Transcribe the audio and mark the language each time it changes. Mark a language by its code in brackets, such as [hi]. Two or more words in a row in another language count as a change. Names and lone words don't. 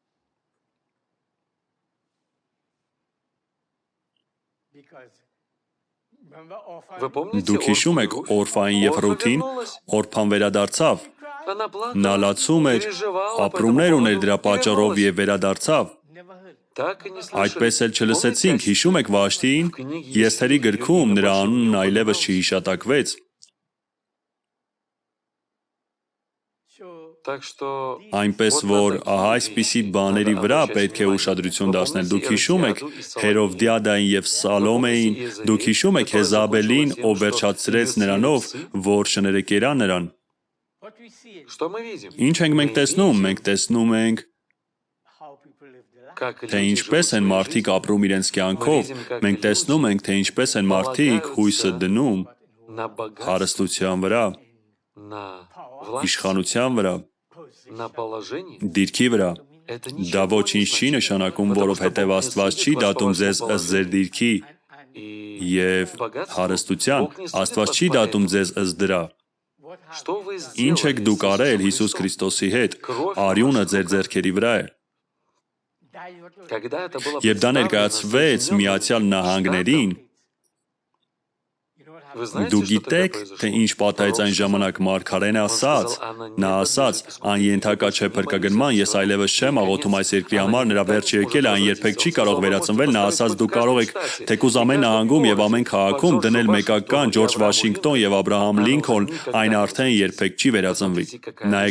[hy] Դուք հիշում եք Օրֆային եւ Ռութին, Օրփան վերադարձավ։ Նա լացում էր, ապրումներ ուներ դրա պատճառով եւ վերադարձավ։ [ru] Так и не [hy] Այդպես [ru] слышали. [hy] էլ չլսեցինք, հիշում եք Վաշտիին, Եստերի գրքում նրա անունն այլևս չհիշատակվեց։ [ru] Так что [hy] Այնպես որ ահա այսպիսի բաների վրա պետք է ուշադրություն դարձնել։ Դուք հիշում եք Հերովդիադային եւ Սալոմեին, դուք հիշում եք Հեզաբելին, ով վերջացրեց նրանով, որ շները կերան նրան։ [ru] что мы видим? [hy] Ինչ ենք մենք տեսնում։ Մենք տեսնում ենք, [ru] Как [hy] թե [ru] люди [hy] ինչպես [ru] живут [hy] են [ru] своей [hy] մարդիկ [ru] жизнью [hy] ապրում իրենց կյանքով։ Մենք տեսնում ենք, թե ինչպես են մարդիկ հույսը դնում [ru] на богатство, [hy] հարստության վրա, [ru] на власть, [hy] իշխանության վրա, [ru] на положение. [hy] դիրքի վրա։ [ru] Это [hy] Դա [ru] ничего [hy] ոչինչ [ru] не [hy] չի [ru] значит. [hy] նշանակում, [ru] Потому [hy] որովհետև [ru] что Бог не [hy] Աստված [ru] судит [hy] չի [ru] вас по [hy] դատում ձեզ [ru] вашему [hy] ըստ ձեր [ru] положению. [hy] դիրքի [ru] И [hy] եւ [ru] богатству [hy] հարստության։ [ru] Бог не судит [hy] Աստված [ru] вас [hy] չի [ru] по [hy] դատում [ru] этому. [hy] ձեզ ըստ դրա։ [ru] Что вы [hy] Ինչ եք [ru] сделали [hy] դուք [ru] с [hy] արել [ru] Иисусом [hy] Հիսուս [ru] Христом? [hy] Քրիստոսի հետ։ [ru] Кровь [hy] Արյունը [ru] ваших [hy] ձեր [ru] руках. [hy] ձեռքերի վրա է։ [ru] Когда это было [hy] Եվ դա [ru] представлено [hy] ներկայացվեց [ru] Соединенным [hy] Միացյալ Նահանգներին։ [ru] Штатам, вы знаете, [hy] Դուք [ru] что тогда [hy] գիտեք, թե ինչ [ru] произошло? [hy] պատահեց այն [ru] Пророк [hy] ժամանակ Մարգարեն ասաց, նա ասաց, այն ենթակա չէ փրկագնման, ես այլևս չեմ աղոթում այս երկրի համար, նրա վերջը եկել է, այն երբեք չի կարող վերացնվել, նա ասաց, դուք կարող եք թեկուզ ամեն նահանգում եւ ամեն քաղաքում դնել մեկական Ջորջ Վաշինգտոն եւ Աբրահամ Լինքոլն, այն արդեն երբեք չի վերածնվի։ Նայեք,